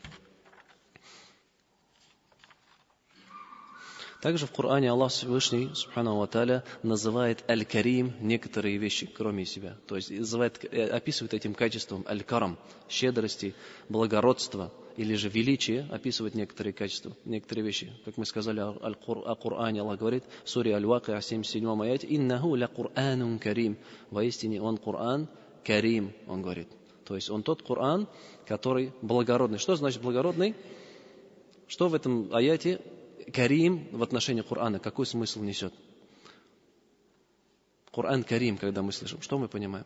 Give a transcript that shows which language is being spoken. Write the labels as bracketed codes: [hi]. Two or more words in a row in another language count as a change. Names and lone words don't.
[ru] Также в Коране Аллах Всевышний, [ar] سبحانه وتعالى, [ru] называет Аль-Карим некоторые вещи, кроме себя. То есть описывает этим качеством Аль-Карам, щедрости, благородства или же величия, описывает некоторые качества, некоторые вещи. Как мы сказали о Коране, Аллах говорит в суре Аль-Вакиа, 77 аяте, [ar] «إنه لقرآن كريم». [ru] Воистине Он Коран Карим, Он говорит. То есть Он тот Коран, который благородный. Что значит благородный? Что в этом аяте Карим в отношении Корана, какой смысл несет? Коран Карим, когда мы слышим, что мы понимаем?